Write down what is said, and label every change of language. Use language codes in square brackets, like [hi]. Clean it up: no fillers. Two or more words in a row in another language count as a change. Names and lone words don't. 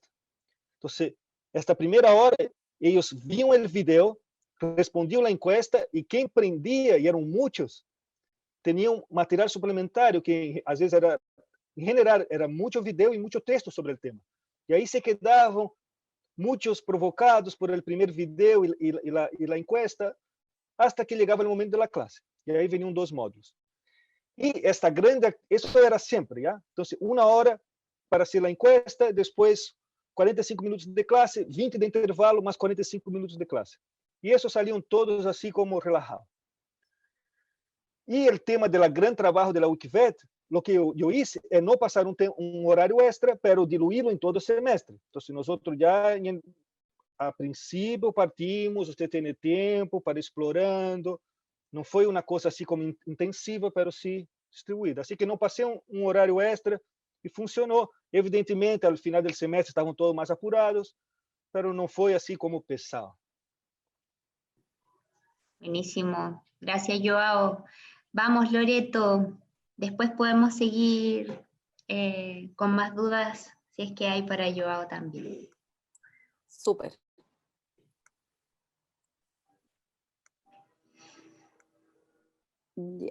[pt] Então, esta primeira hora, eles viam o vídeo, respondiam a encuesta, e quem prendia, e eram muitos, tinham material suplementar, que às vezes era, em geral, era muito vídeo e muito texto sobre o tema. E aí se quedavam muitos provocados [es] por el [pt] primeiro vídeo e a encuesta, [es] hasta que [pt] chegava o momento da classe. E aí veniam 2 módulos. E esta grande, isso era sempre, ¿ya? Então, 1 hora para hacer a encuesta, depois 45 minutos de classe, 20 de intervalo, mais 45 minutos de classe. E isso saliam todos assim como relajado. E o tema do grande trabalho da Wikivet, o que eu hice é não passar um horário extra, pero diluí-lo em todo o semestre. Então, nós já, a princípio, partimos, você tem tempo para explorando. Não foi uma coisa assim como intensiva, mas sim distribuída. Assim que não passei um horário extra e funcionou. Evidentemente, ao final do semestre estavam todos mais apurados, mas não foi assim como pesado. [es] Buenísimo. Gracias, Joao. Vamos, Loreto. Después podemos seguir con más dudas, si es que hay para Joao también. Súper. Ya.